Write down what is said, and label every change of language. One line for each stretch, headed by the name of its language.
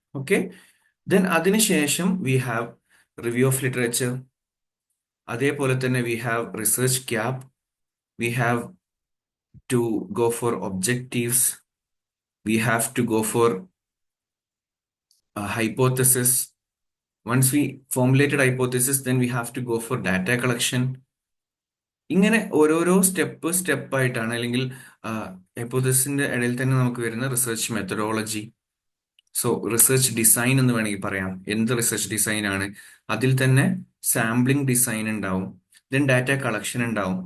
English: Okay. Then
Malayalam: അതിനുശേഷം
English: We have review of literature.
Malayalam: അതേപോലെ തന്നെ
English: We have research gap, we have to go for objectives, we have to go for a hypothesis. Once we formulated hypothesis, then we have to go for data collection.
Malayalam: ഇങ്ങനെ ഓരോരോ step ആയിട്ടാണ്, അല്ലെങ്കിൽ ഹൈപ്പോത്തസിന്റെ ഇടയിൽ തന്നെ നമുക്ക് വരുന്ന research methodology. So research design എന്ന് വേണമെങ്കിൽ പറയാം. എന്ത് റിസർച്ച് ഡിസൈൻ ആണ്? അതിൽ തന്നെ സാമ്പിളിംഗ് ഡിസൈൻ ഉണ്ടാവും, ദെൻ ഡാറ്റ കളക്ഷൻ ഉണ്ടാവും.